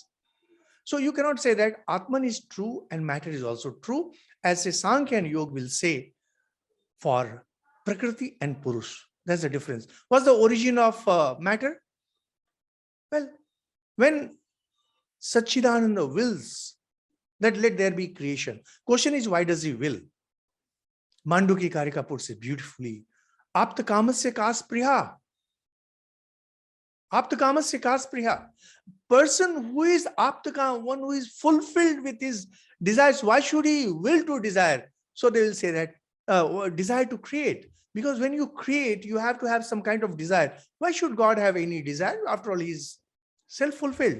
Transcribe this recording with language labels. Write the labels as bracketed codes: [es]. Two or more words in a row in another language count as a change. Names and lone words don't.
[en] So you cannot say that Atman is true and matter is also true, as a Sankhya and Yoga will say for Prakriti and Purush. That's the difference. What's the origin of matter? Well, when Satchidananda wills that let there be creation, question is, why does he will? Mandukya Karika puts it beautifully. [sa] आप्त कामस्य का स्पृहा। आप्त कामस्य का स्पृहा. [en] Person who is apta, one who is fulfilled with his desires, why should he will to desire? So they will say that desire to create. Because when you create, you have to have some kind of desire. Why should God have any desire? After all, he is self-fulfilled.